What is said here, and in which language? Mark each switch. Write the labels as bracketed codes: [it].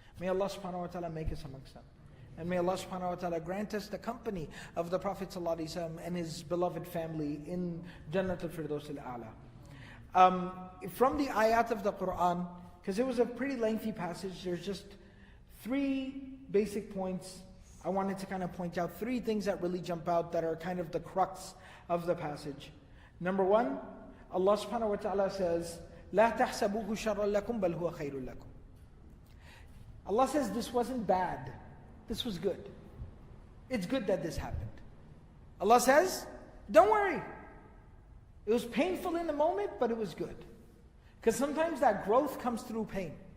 [en] May Allah subhanahu wa ta'ala make us amongst them. And may Allah subhanahu wa ta'ala grant us the company of the Prophet sallallahu alaihi wasallam and his beloved family in Jannat al-Firdaus al-A'la. From the ayat of the Quran, because it was a pretty lengthy passage, there's just 3 basic points. I wanted to kind of point out 3 things that really jump out that are kind of the crux of the passage. Number 1, Allah subhanahu wa ta'ala says, [ar] لا تحسبوه شرا لكم بل هو خير لكم. [en] Allah says this wasn't bad. This was good. It's good that this happened. Allah says, don't worry. It was painful in the moment, but it was good. Because sometimes that growth comes through pain.